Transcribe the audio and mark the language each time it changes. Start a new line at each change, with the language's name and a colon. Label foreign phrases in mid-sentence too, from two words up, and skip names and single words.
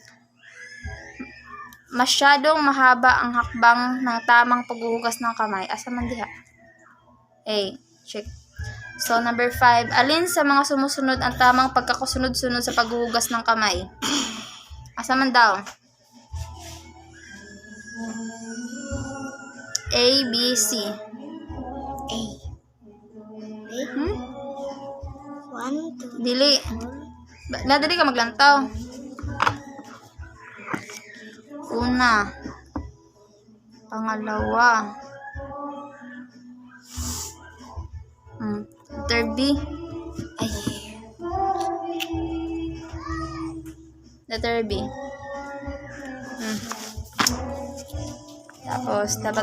Filipino: Masyadong mahaba ang hakbang ng tamang paghuhugas ng kamay.
Cebuano: Asa man diha? A. Check. So, number 5.
Filipino: Alin sa mga sumusunod ang tamang pagkakasunod-sunod sa paghuhugas ng kamay?
Cebuano: Asa man daw? A, B, C. A. A. 1, 2, Dili. Dili ka maglantaw. Una.
Filipino: Pangalawa. Letter B. ay. Letter B. Tapos, dapat